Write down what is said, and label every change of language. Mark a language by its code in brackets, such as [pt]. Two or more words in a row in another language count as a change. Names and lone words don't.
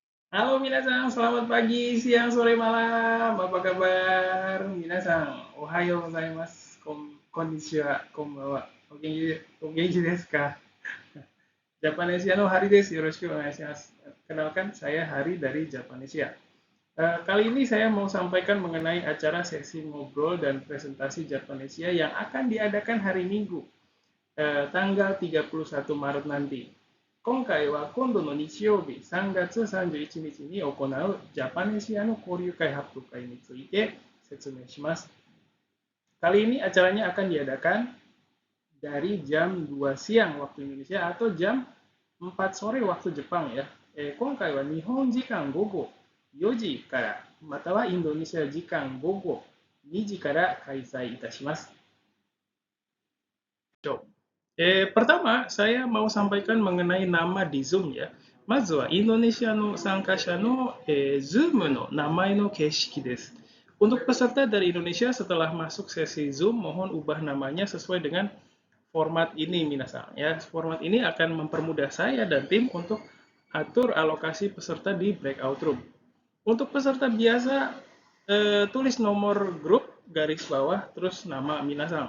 [id] Halo minasan, selamat pagi, siang, sore, malam. Apa kabar? [ja] みなさん、おはようございます。こんにちは、こんばんは. お元気ですか？ジャパネシアのハリです。よろしくお願いします. [id] Kenalkan, saya Hari dari Japanesia. Kali ini saya mau sampaikan mengenai acara sesi ngobrol dan presentasi Japanesia yang akan diadakan hari Minggu, tanggal 31 Maret nanti. [ja] 今回は今度の日曜日3月31日に行うジャパネシアの交流会発表会について説明します。 [id] Kali ini acaranya akan diadakan dari jam 2 siang waktu Indonesia atau jam 4 sore waktu Jepang ya. [ja] 今回は日本時間午後4時からまたはインドネシア時間午後2時から開催いたします。 [id] pertama, saya mau sampaikan mengenai nama di Zoom ya. [ja] まずはインドネシアの参加者の、Zoom の名前の形式です。 [id] Untuk peserta dari Indonesia setelah masuk sesi Zoom, mohon ubah namanya sesuai dengan format ini, minasan. Ya, format ini akan mempermudah saya dan tim untuk atur alokasi peserta di breakout room. Untuk peserta biasa, tulis nomor grup garis bawah terus nama minasan.